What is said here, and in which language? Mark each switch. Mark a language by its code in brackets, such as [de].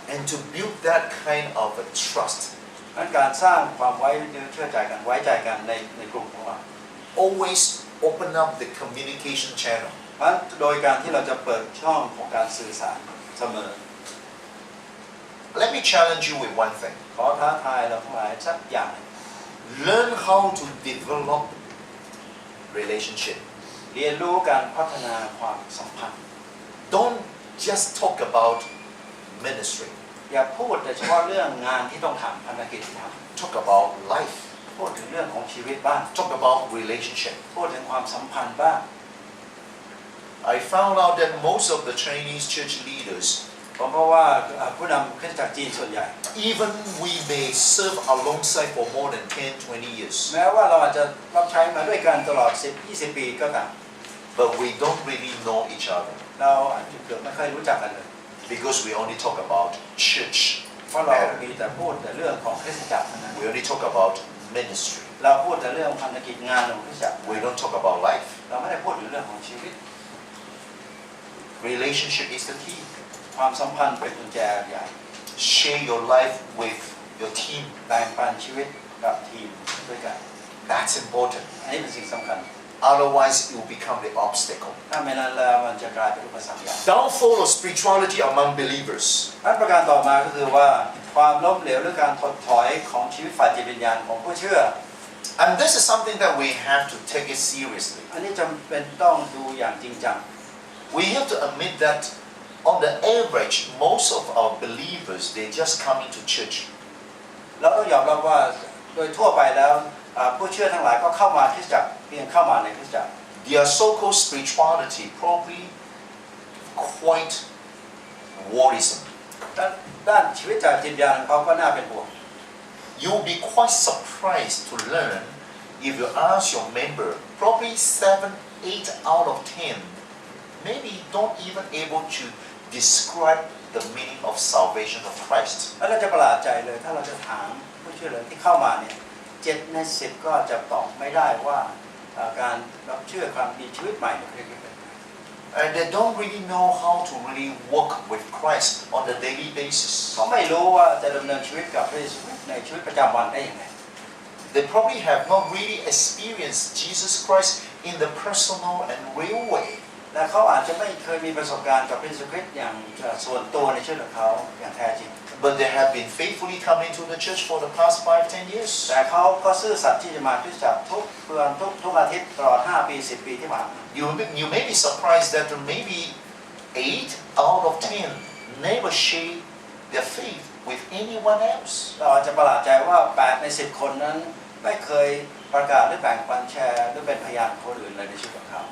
[en] And to build that kind of a trust, [th] การสร้างความไว้เชื่อใจกันไว้ใจกันในกลุ่มของเรา [en] always open up the communication channel. [th] เพราะโดยการที่เราจะเปิดช่องของการสื่อสารเสมอ [en] Let me challenge you with one thing. [th] ขอท้าทายเราทั้งหลายสักอย่าง [en] Learn how to develop relationship. [th] เรียนรู้การพัฒนาความสัมพันธ์ [en] Don't just talk about ministry. [th] อย่าพูดแต่เฉพาะเรื่องงานที่ต้องทำภารกิจที่ท [en] Talk about life. [th] ำพูดถึงเรื่องของชีวิตบ้าง [en] Talk about relationship. [th] พูดถึงความสัมพันธ์บ้าง [en] I found out that most of the Chinese church leaders, [th] เพราะว่าผู้นำคริสตจักรจีนส่วนใหญ่ [en] even we may serve alongside for more than 10, 20 years, [th] แม้ว่าเราอาจจะรับใช้มาด้วยกันตลอด10-20 ปีก็ตาม [en] but we don't really know each other [th] เราอาจจะเกือบไม่เคยรู้จักกันเลย [en] because we only talk about church. [th] เพราะเรามีแต่พูดแต่เรื่องของคริสตจักรเท่านั้น [en] We only talk about ministry. [th] เราพูดแต่เรื่องภารกิจงานของคริสตจักร [en] We don't talk about life. [th] เราไม่ได้พูดถึงเรื่องของชีวิต [en] Relationship is the key. [th] ความสัมพันธ์เป็นกุญแจใหญ่ [en] Share your life with your team. [th] แบ่งปันชีวิตกับทีมด้วยกัน [en] That's important. [th] อันนี้เป็นสิ่งสำคัญ [en] Otherwise, it will become the obstacle. [th] ถ้าไม่นั้นแล้วมันจะกลายเป็นอุปสรรคใหญ่ [en] Downfall of spirituality among believers. [th] อันประการต่อมาก็คือว่าความล้มเหลวหรือการถดถอยของชีวิตฝ่ายจิตวิญญาณของผู้เชื่อ [en] And this is something that we have to take it seriously. [th] อันนี้จำเป็นต้องดูอย่างจริงจัง [en] We have to admit that on the average, most of our believers, they just come into church. [th] เราต้องยอมรับว่าโดยทั่วไปแล้วผู้เชื่อทั้งหลายก็เข้ามาคริสตจักรเพียงเข้ามาในคริสตจักร [en] Their so-called spirituality probably quite worrisome. [th] ด้านชีวิตจากจิตวิญญาณของเขาก็น่าเป็นห่วง [en] You'll be quite surprised to learn if you ask your member, probably 7, 8 out of 10, maybe don't even able to describe the meaning of salvation of Christ. [th] แล้วเราจะประหลาดใจเลยถ้าเราจะถามผู้เชื่อที่เข้ามาเนี่ย7 ใน 10ก็จะตอบไม่ได้ว่าการรับเชื่อความดีชีวิตใหม่เนี่ยคืออะไร [en] And they don't really know how to really work with Christ on a daily basis. [th] เขาไม่รู้ว่าจะดำเนินชีวิตกับพระเยซูในชีวิตประจำวันได้ยังไง [en] They probably have not really experienced Jesus Christ in the personal and real way. [th] และเขาอาจจะไม่เคยมีประสบการณ์กับพระเยซูคริสต์อย่างส่วนตัวในชีวิตของเขาอย่างแท้จริง [en] But they have been faithfully coming to the church for the past 5-10 years. [th] แต่เขาก็ซื่อสัตย์ที่จะมาคริสตจักรทุกเดือนทุกอาทิตย์ตลอด5 ปี 10 ปีที่ผ่านมา [en] You may be surprised that maybe 8 out of 10 never share their faith with anyone else. [th] เราอาจจะประหลาดใจว่า8 ใน 10 คนนั้นไม่เคยประกาศหรือแบ่งปันแชร์หรือเป็นพยานคนอื่นเลยในชีวิตของเขา